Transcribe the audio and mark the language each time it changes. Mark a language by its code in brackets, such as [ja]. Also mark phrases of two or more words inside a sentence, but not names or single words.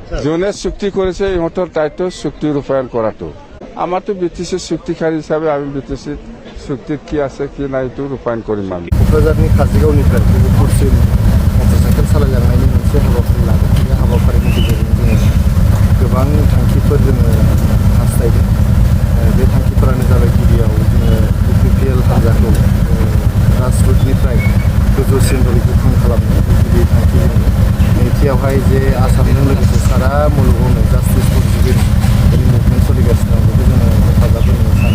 [as] জোনে চুক্তি করেছে ইহঁতৰ দায়িত্ব চুক্তি ৰূপায়ণ কৰাটো আমাৰতো বিটিসি চুক্তিকাৰী হিচাপে আমি বিটিসি চুক্তিত কি আছে কি নাই এইটো ৰূপায়ণ কৰিম আমি [brx] क'क्राझारनि काजलगावनिफ्राय गहपुरसिम मटरसाइकेल सालायलांनायनि मोनसे हाबाफारि लादों बे हाबाफारिनि गेजेरजों जोङो गोबां थांखिफोर जोङो हास्थायदों बे थांखिफोरानो जाबाय गिबियाव जोङो UPPL हान्जाखौ ग्रासरुटनिफ्राय गोजौसिन गोख्रों खालामनो गिबि थांखि जोङो नैथियावहाय जे आसामजों लोगोसे सारा मुलुगावनो जास्टिस फर जुबिलिनि मुभमेन्ट सोलिगासिनो दं बेखौ जोङो हेफाजाब होनो